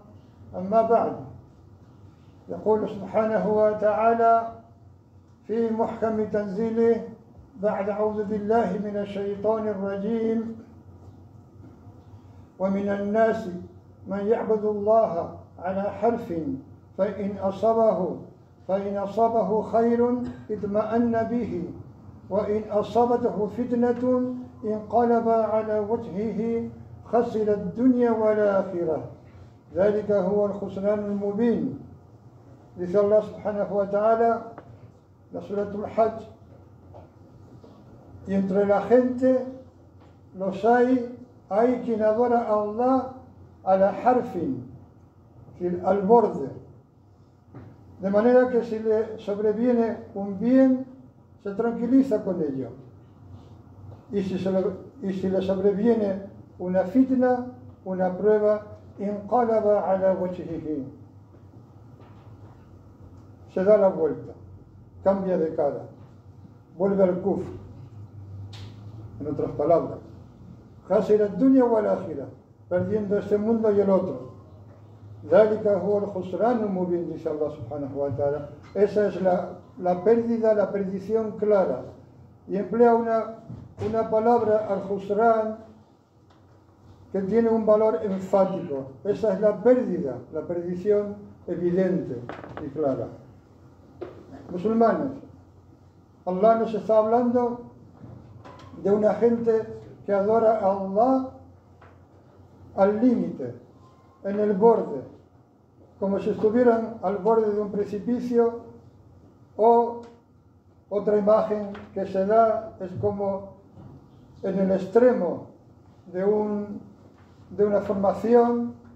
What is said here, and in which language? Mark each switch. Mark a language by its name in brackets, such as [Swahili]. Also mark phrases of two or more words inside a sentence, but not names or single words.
[Arabic] أما بعد، يقول سبحانه وتعالى في محكم تنزيله بعد: أعوذ بالله من الشيطان الرجيم: ومن الناس من يعبد الله على حرف فإن أصابه خير اطمأن به، وإن أصابته فتنة انقلب على وجهه خسر الدنيا والآخرة. ذلك هو الخسران المبين. [Spanish] Dice [Arabic] الله سبحانه وتعالى, [Spanish] la [Arabic] سورة الحج: [Spanish] y entre la gente los hay quien adora a Allah a la harfin, al borde, de manera que si le sobreviene un bien se tranquiliza con ello, y si le sobreviene una fitna, una prueba, [Arabic] انقلب على وجهه, [Spanish] se da la vuelta, cambia de cara, vuelve al kufr. En otras palabras, [Arabic] خسر الدنيا والآخرة, [Spanish] perdiendo este mundo y el otro. [Arabic] ذلك هو الخسران المبين, dice الله سبحانه وتعالى. [Spanish] Esa es la pérdida, la perdición clara. Y emplea una palabra, al-khusran, que tiene un valor enfático. Esa es la pérdida, la perdición evidente y clara. Musulmanes, Allah nos está hablando de una gente que adora a Allah al límite, en el borde, como si estuvieran al borde de un precipicio o Otra imagen que se da es como en el extremo de una formación,